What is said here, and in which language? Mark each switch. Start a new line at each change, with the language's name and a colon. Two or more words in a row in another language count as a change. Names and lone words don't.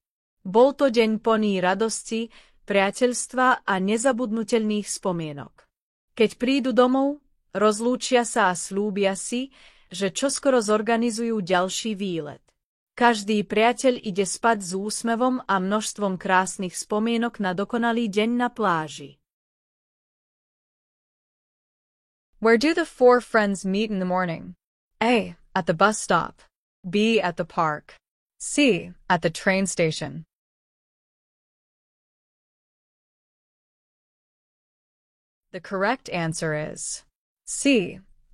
Slovak: Bol to deň plný radosti, priateľstva a nezabudnutelných spomienok. Keď prídu domov, rozlúčia sa a slúbia si, že čoskoro zorganizujú ďalší výlet. Každý priateľ ide spať s úsmevom a množstvom krásnych spomienok na dokonalý deň na pláži.
English: Where do the four friends meet in the morning? A. At the bus stop. B. At the park. C. At the train station. The correct answer is C.